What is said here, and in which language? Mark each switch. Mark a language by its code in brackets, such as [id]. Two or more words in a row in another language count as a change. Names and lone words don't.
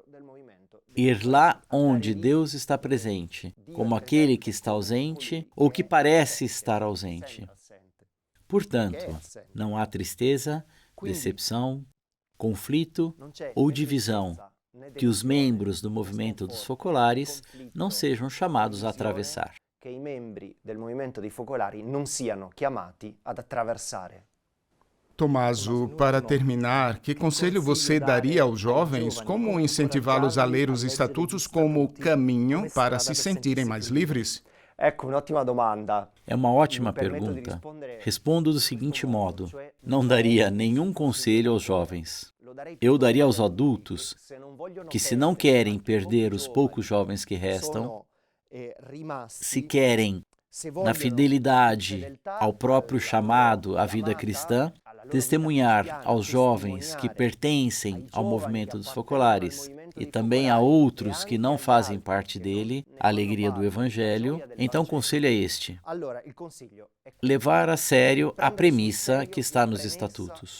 [pt] Ir lá onde Deus está presente, como aquele que está ausente ou que parece estar ausente. Portanto, não há tristeza, decepção, conflito ou divisão que os membros do movimento dos focolares não sejam chamados a atravessar. [it] Che i membri del movimento dei focolari non siano chiamati ad attraversare. [pt] Tomaso, para terminar, que conselho você daria aos jovens? Como incentivá-los a ler os estatutos como caminho para se sentirem mais livres? [it] Ecco, un'ottima domanda. [pt] É uma ótima pergunta. Respondo do seguinte modo: não daria nenhum conselho aos jovens. Eu daria aos adultos que, se não querem perder os poucos jovens que restam, se querem, na fidelidade ao próprio chamado à vida cristã, testemunhar aos jovens que pertencem ao movimento dos focolares e também a outros que não fazem parte dele, a alegria do Evangelho, então o conselho é este: levar a sério a premissa que está nos estatutos.